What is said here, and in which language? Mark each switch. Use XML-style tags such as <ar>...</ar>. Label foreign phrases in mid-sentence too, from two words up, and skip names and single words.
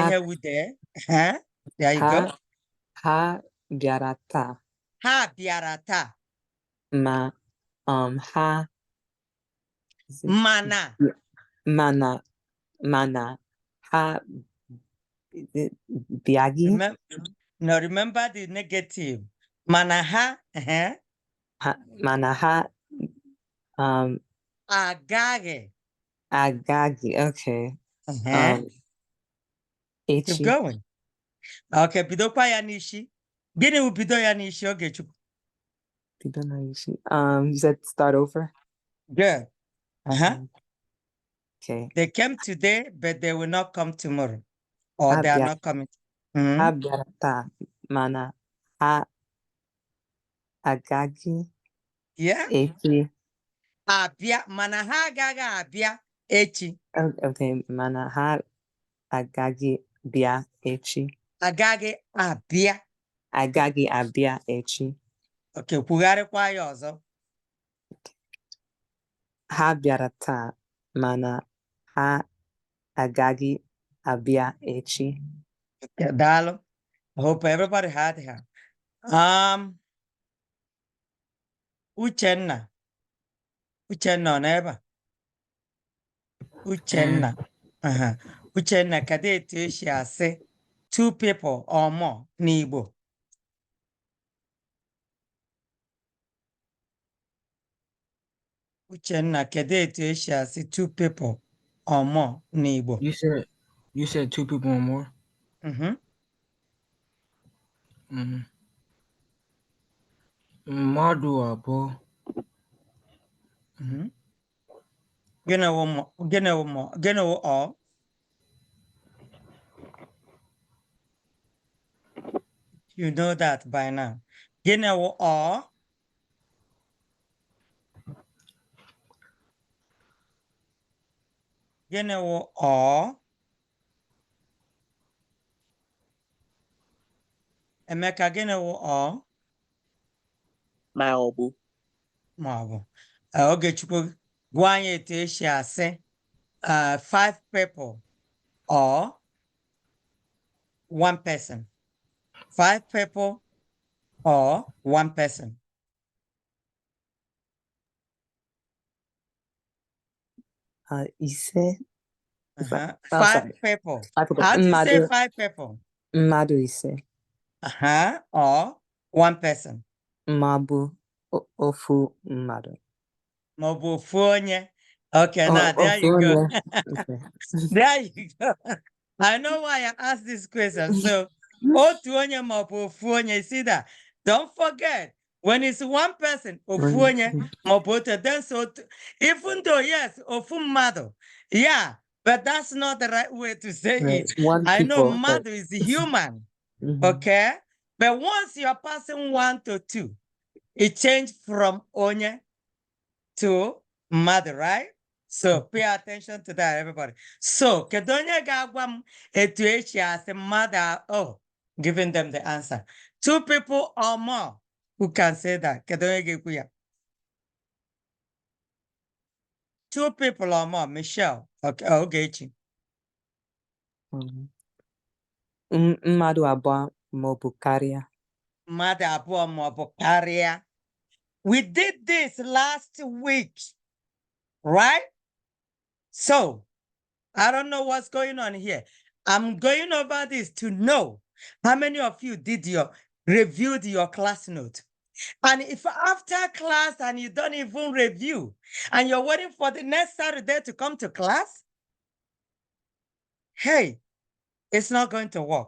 <en>ha- here with there? Huh? There you go.</en> <ig>Ha bịara taa. Ha bịara taa. Ma ha Mana. mana ha bịaghị.</ig> <en>Remember the negative.</en> <ig>Mana ha, mana ha agaghị.</ig> <en>Okay. Keep</en> <ig>Echi.</ig> <en>going. Okay,</en> <ig>bidokwa ya n'ishi. Gịnị wụ bido ya n'ishi, Ogechukwu? Bido na isi.</ig> <en>You said start over? Good. Okay. They came today, but they will not come tomorrow. Or they are not coming.</en> <ig>Ha bịara taa, mana ha agaghị.</ig> <en>Yeah.</en> <ig>Echi. Abịa, mana ha agaghị abịa echi. Okay, mana ha agaghị bịa echi. Agaghị abịa. Agaghị abịa echi. Okay, kwugharịkwa ya ọzọ. Ha bịara taa, mana ha agaghị abịa echi. Okay, daalụ.</ig> <en>I hope everybody had her. Uchenna.</en> <ig>Uchenna ọ n'ebe a? Uchenna. Uchenna, kedu etu esi asị</ig> <en>two people or more</en> <ig>n'Igbo? Uchenna, kedu etu esi asị</ig> <en>two people or more</en> <ig>n'Igbo?</ig> <en>You said two people or more?</en> <ig>Mmadụ abụọ. Gịnị wụ all?</ig> <en>You know that by now.</en> <ig>Gịnị wụ all? Gịnị wụ all? Emeka, gịnị wụ all? Maọbụ. Maọbụ. Ogechukwu, gwa anyị etu esi asị</ig> <en>five people or one person. Five people or one person.</en> <ig>Ise.</ig> <en>Five people. How do you say five people?</en> <ig>Mmadụ ise.</ig> <en>Or one person.</en> <ig>Maọbụ ofu mmadụ. Maọbụ ofu onye.</ig> <en>Okay, now there you go. Okay. There you go. I know why I asked this question. So,</en> <ig>otu onye maọbụ ofu onye,</ig> <en>see that? Don't forget, when it's one person,</en> <ig>ofu onye maọbụ otu,</ig> <en>then so even though yes,</en> <ig>ofu mmadụ,</ig> <en>yeah, but that's not the right way to say it. I know mmadụ is human, okay? But once you're passing 1 to 2, it changed from onye to mmadụ, right? So pay attention to that, everybody. So,</en> <ig>kedu onye ga-agwa m etu esi asị mmadụ?</ig> <en>Oh, giving them the answer. Two people or more who can say that.</en> <ig>Kedu onye ga-ekwu ya?</ig> <en>Two people or more. Michelle. Okay, Ogechi.</en> <ig>Mmadụ abụọ Mobukaria. Mmadụ abụọ maọbụ karịa.</ig> <en>We did this last week, right? So, I don't know what's going on here. I'm going over this to know how many of you reviewed your class note. And if after class and you don't even review and you're waiting for the next Saturday to come to class, hey, it's not going to work.</en>